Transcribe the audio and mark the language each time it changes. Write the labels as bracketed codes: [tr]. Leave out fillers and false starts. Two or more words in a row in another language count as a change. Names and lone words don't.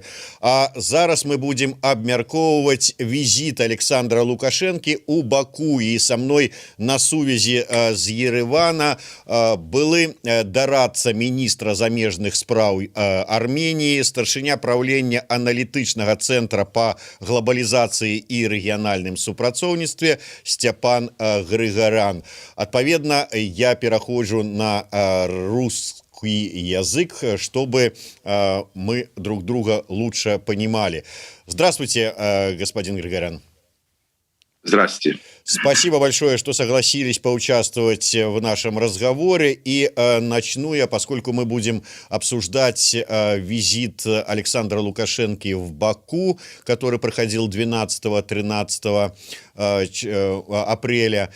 [be] А зараз мы будзем абмяркоўваць візіт Александра Лукашэнкі ў Баку, і са мной на сувязі з Еревана былы дарадца міністра замежных спраў Арменіі, старшыня праўлення аналітычнага цэнтра па глобалізацыі і рэгіянальным супрацоўніцтве Степан Григорян. Адпаведна, я пераходжу на [ru] русский язык, чтобы мы друг друга лучше понимали. Здравствуйте, господин Григорян. Здравствуйте. Спасибо большое, что согласились поучаствовать в нашем разговоре. И начну я, поскольку мы будем обсуждать визит Александра Лукашенко в Баку, который проходил 12-13 апреля.